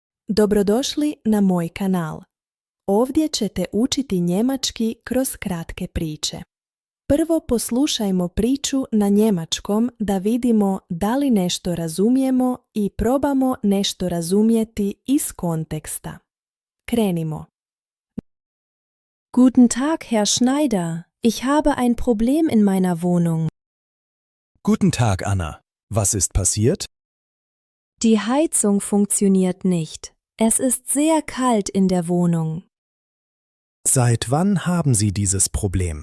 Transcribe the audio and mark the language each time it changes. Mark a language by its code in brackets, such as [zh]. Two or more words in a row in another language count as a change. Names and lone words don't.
[bs] Dobrodošli na moj kanal. Ovdje ćete učiti njemački kroz kratke priče. Prvo poslušajmo priču na njemačkom da vidimo da li nešto razumijemo i probamo nešto razumjeti iz konteksta. Krenimo. [de] Guten Tag, Herr Schneider. Ich habe ein Problem in meiner Wohnung. Guten Tag, Anna. Was ist passiert? Die Heizung funktioniert nicht. Es ist sehr kalt in der Wohnung. Seit wann haben Sie dieses Problem?